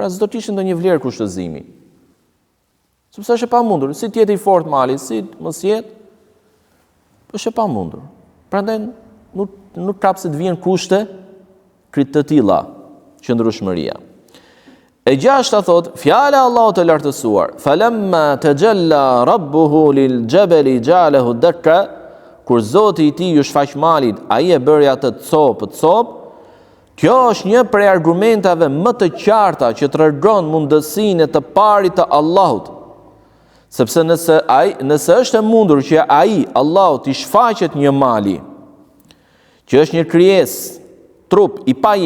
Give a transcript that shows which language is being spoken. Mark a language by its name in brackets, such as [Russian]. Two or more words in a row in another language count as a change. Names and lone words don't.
[Albanian] Pra s'do të kishte ndonjë vlerë kushtozimi. Sepse është e pamundur, si të jetë i fortë mali, si mos jetë, është e pamundur. Prandaj nuk ka pse të vijnë kushte të tilla, qëndrueshmëria. E gjashta thot, fjala Allahut të lartësuar, [Arabic] فلما تجلى ربه للجبل جعله دكا, [Albanian] kur Zoti i tij ju shfaq malit, ai e bëri atë copë. Kjo është një prej argumentave më të qarta që tregon mundësinë e të parit të Allahut. Sepse nëse është e mundur që ai Allahu t'i shfaqet një mali, që është një krijesë, trup i pa